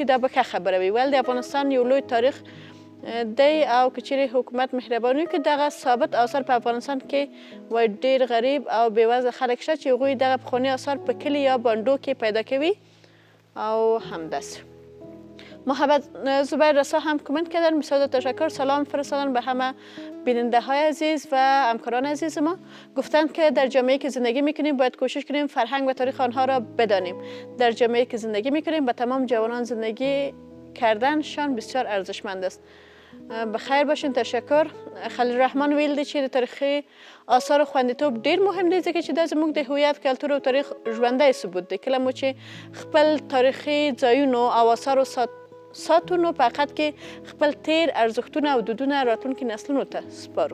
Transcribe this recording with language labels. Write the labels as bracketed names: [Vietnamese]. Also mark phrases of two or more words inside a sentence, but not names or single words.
[Pashto] دا به ښه خبره وي، ولې د افغانستان یو لوی تاریخ دی، او که چیرې حکومت مهرباني وکړي دغه ثابت آثار په افغانستان کې وایي ډېر غریب او بېوزله خلک شته چې هغوی دغه پخواني آثار په کلي یا بانډو کې پیدا کوي، او همداسې. [Persian] محمد زبیر رسا هم کامنت کردن، مثال تشکر، سلام فرستادن به همه بیننده های عزیز و همکاران عزیز ما. گفتند که در جامعه که زندگی میکنیم باید کوشش کنیم فرهنگ و تاریخ آنها را بدانیم. در جامعه که زندگی میکنیم به تمام جوانان زندگی کردنشان بسیار ارزشمند است. بخیر باشین. تشکر. [Pashto] خلیل الرحمن ویل دی چې د تاریخي آثارو خوندیتوب ډیر مهم دی ځکه چې دا زموږ د هویت، کلتور او تاریخ ژوندی ثبوت دی. کله مو چې خپل تاریخي ځایونو او آثارو ساتو نو په حقیقت کې خپل تیر ارزښتونه او دودونه راتلونکي نسلونو ته سپارو.